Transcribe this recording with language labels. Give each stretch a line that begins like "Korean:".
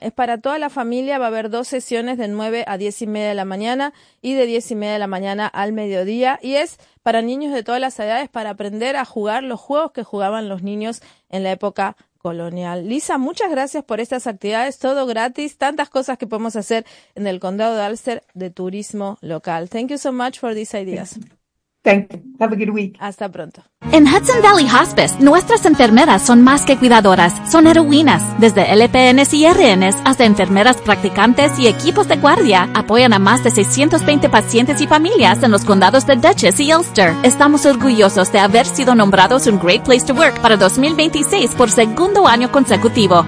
Spanish: Es para toda la familia. Va a haber dos sesiones de 9 a 10 y media de la mañana y de 10 y media de la mañana al mediodía. Y es para niños de todas las edades, para aprender a jugar los juegos que jugaban los niños en la época colonial. Lisa, muchas gracias por estas actividades. Todo gratis. Tantas cosas que podemos hacer en el condado de Ulster de turismo local.
English: Thank you so much for these ideas. Thank you. Have a good week.
Spanish: Hasta pronto. En Hudson Valley Hospice, nuestras enfermeras son más que cuidadoras, son heroínas. Desde LPNs y RNs hasta enfermeras practicantes y equipos de guardia, apoyan a más de 620 pacientes y familias en los condados de Dutchess y Ulster. Estamos orgullosos de haber sido nombrados un Great Place to Work para 2026 por segundo año consecutivo.